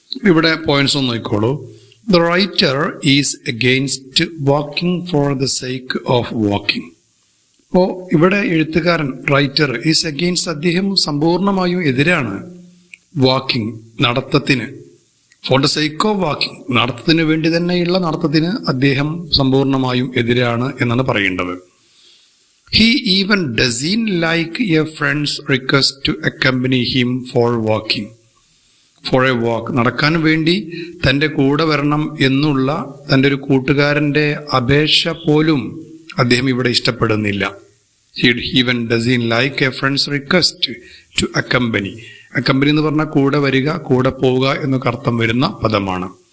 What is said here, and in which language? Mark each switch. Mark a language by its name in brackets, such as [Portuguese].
[Malayalam] ഇവിടെ പോയിന്റ്സ് ഒന്ന് നോക്കിക്കോളൂ. [English] The writer is against walking for the sake of walking. [Malayalam] അപ്പോൾ ഇവിടെ എഴുത്തുകാരൻ, റൈറ്റർ, [English] is against, [Malayalam] അദ്ദേഹം സമ്പൂർണമായും എതിരാണ് walking, നടത്തത്തിന്. [English] for the sake of walking, [Malayalam] നടത്തത്തിന് വേണ്ടി തന്നെയുള്ള നടത്തത്തിന് അദ്ദേഹം സമ്പൂർണമായും എതിരാണ് എന്നാണ് പറയേണ്ടത്. [English] He even doesn't like a friend's request to accompany him for walking. For a walk, [Malayalam] നടക്കാൻ വേണ്ടി തൻ്റെ കൂടെ വരണം എന്നുള്ള തൻ്റെ ഒരു കൂട്ടുകാരൻ്റെ അപേക്ഷ പോലും അദ്ദേഹം ഇവിടെ ഇഷ്ടപ്പെടുന്നില്ല. [English] He even doesn't like a friend's request to accompany. [Malayalam] Accompany എന്ന് പറഞ്ഞാൽ കൂടെ വരിക, കൂടെ പോവുക എന്നൊക്കെ അർത്ഥം വരുന്ന പദമാണ്.